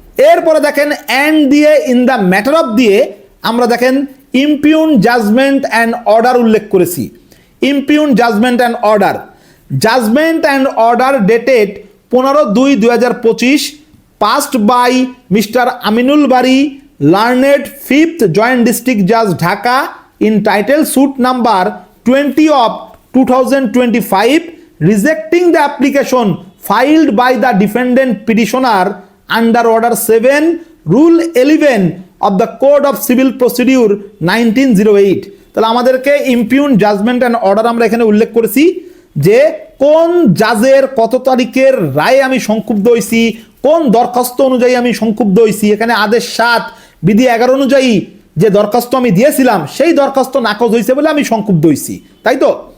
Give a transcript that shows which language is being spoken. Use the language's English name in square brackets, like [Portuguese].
[Bangla] এরপরে দেখেন অ্যান্ড দিয়ে ইন দ্য ম্যাটার অফ দিয়ে আমরা দেখেন ইমপিউন জাজমেন্ট অ্যান্ড অর্ডার উল্লেখ করেছি। [English] Impugned judgment and order, judgment and order dated 15/2/2025 passed by Mr. Aminul Bari, learned 5th Joint District Judge Dhaka, entitled suit number 20 of 2025, rejecting the application filed by the defendant petitioner under Order 7, Rule 11 of the Code of Civil Procedure 1908. [Bangla] তাহলে আমাদেরকে ইমপিউন judgement and order আমরা এখানে উল্লেখ করেছি যে কোন জাজের কত তারিখের রায়ে আমি সংক্ষুব্ধ হয়েছি, কোন দরখাস্ত অনুযায়ী আমি সংক্ষুব্ধ হয়েছি। এখানে আদেশ 7 বিধি 11 অনুযায়ী যে দরখাস্ত আমি দিয়েছিলাম সেই দরখাস্ত নাকচ হয়েছে বলে আমি সংক্ষুব্ধ হয়েছি, তাই তো।